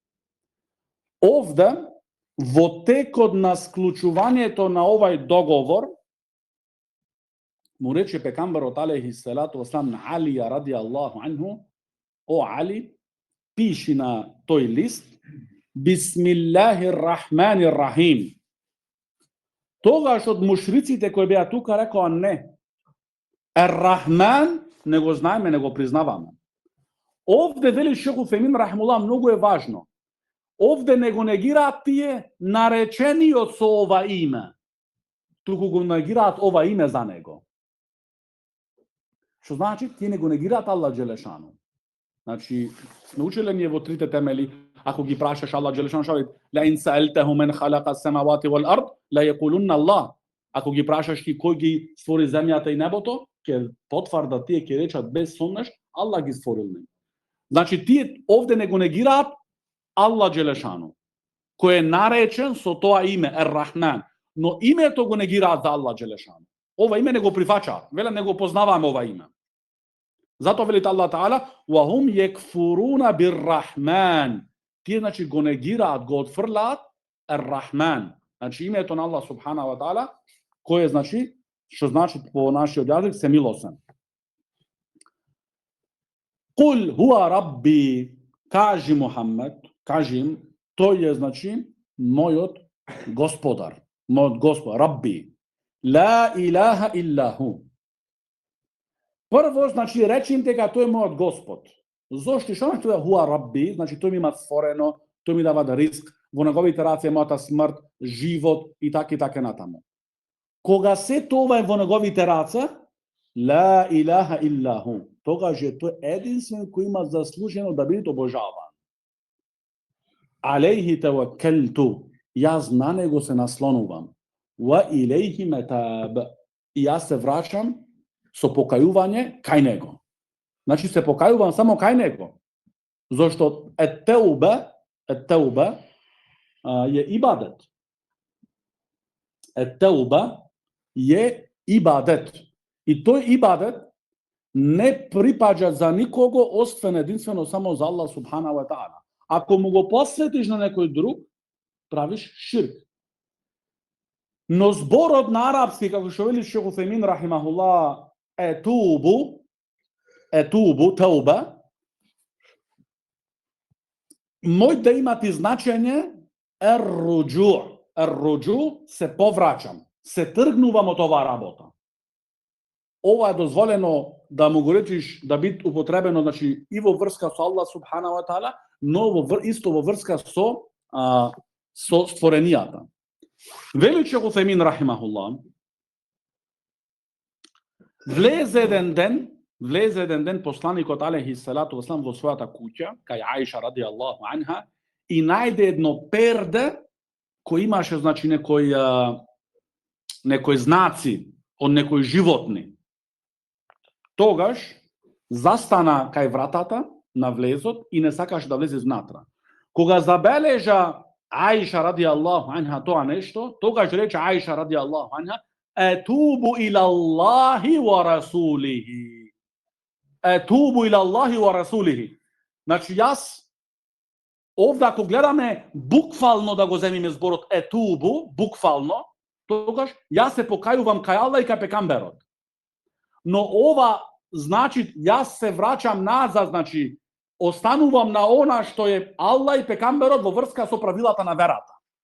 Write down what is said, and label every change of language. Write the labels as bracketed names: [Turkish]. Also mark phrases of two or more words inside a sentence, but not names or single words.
[Macedonian] Овде, во текот на склучувањето на овај договор, му рече пекамберот [Arabic] عليه الصلاة والسلام [Macedonian] на Алија [Arabic] رضي الله عنه: [Macedonian] о Али, пиши на тој лист [Arabic] بسم الله الرحمن الرحيم. [Macedonian] Тогаш од мушриците кои беа тука рекоа не. Ер-Рахман не го знаеме, не го признаваме. Овде вели Шейх Уфемин рахимуллах, многу е важно. Овде не го негираат тие наречениот со ова име, туку го негираат ова име за него. Што значи? Тие не го негираат [Arabic] الله جل شأنه. [Macedonian] Значи, научиле ние во трите темели, ако ги прашаш [Arabic] الله جل شأنه, ولئن سألتهم من خلق السماوات والأرض ليقولن الله. [Macedonian] Ако ги прашаш ти кој ги створи земјата и небото, ќе потврдат тие, ќе речат без сомнеш, Аллах ги створил нив. Значи, тие овде не го негираат [Arabic] الله جل شأنه, [Macedonian] кој е наречен со тоа име, Ер-Рахман, но името го негираат за [Arabic] الله جل شأنه. [Macedonian] Ова име не го прифаќаат, веле не го познаваме ова име. Затоа велите [Arabic] الله تعالى: وَهُمْ يَكْفُرُونَ بِالرَّحْمَنِ. [Macedonian] Тие, значи, го негираат, го отфрлаат Ер-Рахман. Значи, името на [Arabic] الله سبحانه وتعالى, [Macedonian] кој е, значи, што значи по нашиот јазик, се милосен. [Arabic] قل هو ربي, [Macedonian] кажи Мухаммед, кажи им, тој е, значи, мојот господар, мојот господ, рабби. [Arabic] لا إله إلا هو. [Macedonian] Прво, значи, речи им дека тој е мојот господ. Зошто? Што значи тоа [Arabic] هو ربي? [Macedonian] Значи, тој ми има створено, тој ми дава риск, во неговите раце е мојата смрт, живот и така натаму. Кога се тоа е во неговите раце, [Arabic] لا إله إلا هو, [Macedonian] тогаш е тој единствен кој има заслужено да биде обожаван. [Arabic] عليه توكلت, [Macedonian] јас на него се наслонувам. [Arabic] وإليه متاب, [Macedonian] и јас се враќам со покајување кај него. Значи се покајувам само кај него. Зошто ет-теуба е ибадет. Ет-теуба е ибадет. И тој ибадет не припаѓа за никого освен единствено само за [Arabic] الله سبحانه وتعالى. [Macedonian] Ако му го посветиш на некој друг, правиш ширк. Но зборот на арапски, како што вели Шейх Уфемин рахимахуллах, етубу, тауба, мој да имати значење ер-руџу. Ер-руџу се повраќам, се тргнувам од оваа работа. Ова е дозволено да му го речиш, да биде употребено, значи, и во врска со [Arabic] الله سبحانه وتعالى, [Macedonian] но исто во врска со створенијата. Вели Шейх Уфемин рахимахуллах, влезе еден ден посланикот [Arabic] عليه الصلاة والسلام [Macedonian] во својата куќа, кај Аиша [Arabic] رضي الله عنها, [Macedonian] и најде едно перде кој имаше, значи, некои знаци од некои животни. Тогаш застана кај вратата на влезот и не сакаше да влезе внатра. Кога забележа Аиша [Arabic] رضي الله عنها [Macedonian] тоа нешто, тогаш рече Аиша [Arabic] رضي الله عنها: "أتوب إلى الله ورسوله." أتوب إلى الله ورسوله. [Macedonian] Значи јас овде ако гледаме буквално да го земиме зборот етубу, буквално, тогаш јас се покајувам кај Аллах и кај пекамберот. Но ова значи јас се враќам назад, значи останувам на она што е Аллах и пекамберот во врска со правилата на верата.